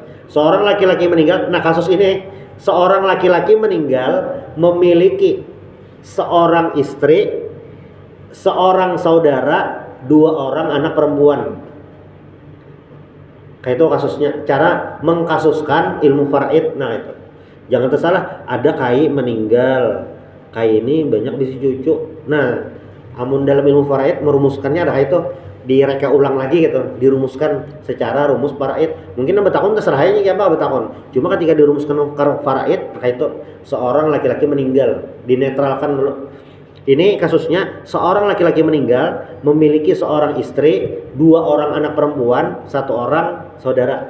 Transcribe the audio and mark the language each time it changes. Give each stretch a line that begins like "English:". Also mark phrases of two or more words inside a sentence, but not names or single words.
Indonesian: Seorang laki-laki meninggal, nah kasus ini seorang laki-laki meninggal memiliki seorang istri, seorang saudara, dua orang anak perempuan. Kayak itu kasusnya, cara mengkasuskan ilmu faraid.
Banjar: Nah itu jangan tersalah, ada kai meninggal, kai ini banyak bisi cucu.
Indonesian: Nah amun dalam ilmu faraid merumuskannya ada itu, direka ulang lagi gitu, dirumuskan secara rumus faraid. Mungkin betakon terserah aja ya apa betakon. Cuma ketika dirumuskan faraid, kayak itu seorang laki-laki meninggal, dinetralkan dulu. Ini kasusnya seorang laki-laki meninggal memiliki seorang istri, dua orang anak perempuan, satu orang saudara.